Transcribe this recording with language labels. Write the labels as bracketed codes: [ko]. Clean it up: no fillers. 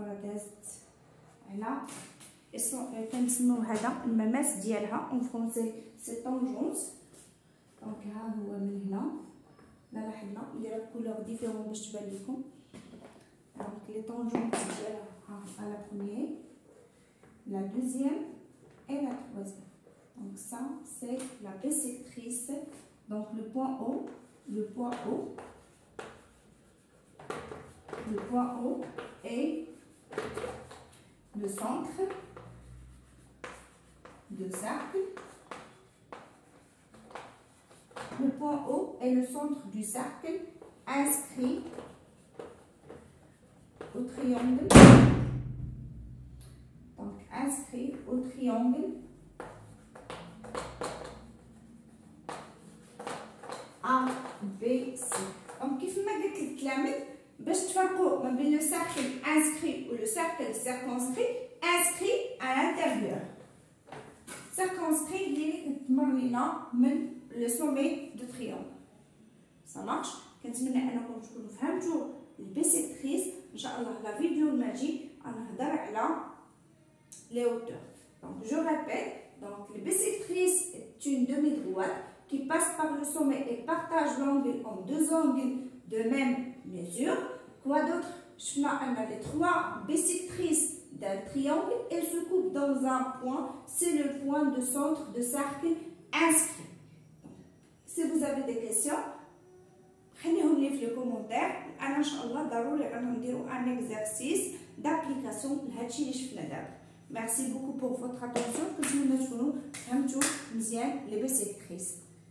[ar] راه دازت على كنسميو هذا المماس ديالها اون فرونسي سي طونجونس. ها هو من هنا لا لاحظنا ندير كولور ديفيرون باش تبان لكم. دونك لي طونجونت ديالها ها لا بروميير [fr] la deuxième et la troisième. Donc ça c'est la bissectrice. Donc le point haut, le point haut est le centre de cercle. Le point haut est le centre du cercle inscrit au triangle. Donc inscrit au triangle ABC. Donc [ar] كيف ما قلت التلاميذ باش تفرقوا ما بين [fr] le cercle inscrit ou le cercle circonscrit. Inscrit à l'intérieur. Circonscrit [ar] اللي تمر لينا من [fr] le sommet du triangle. Ça marche. [ar] كنتمنى انكم تكونوا فهمتوا البيسيكتريس. ان شاء الله لا فيديو الماجي غنهضر على les hauteurs. [fr] Donc je répète, donc le bissectrice est une demi-droite qui passe par le sommet et partage l'angle en deux angles de même mesure. Quoi d'autre? On a les trois bissectrices d'un triangle. Elles se coupent dans un point. C'est le point de centre de cercle inscrit. Donc, si vous avez des questions, [ar] خليهم لي في الكومونتير. انا ان شاء الله ضروري رانا نديرو ان اكزرسيس دابليكاسيون لهادشي اللي شفنا دابا. [fr] Merci beaucoup pour votre attention. Que je vous remercie. Merci. Les bissectrices.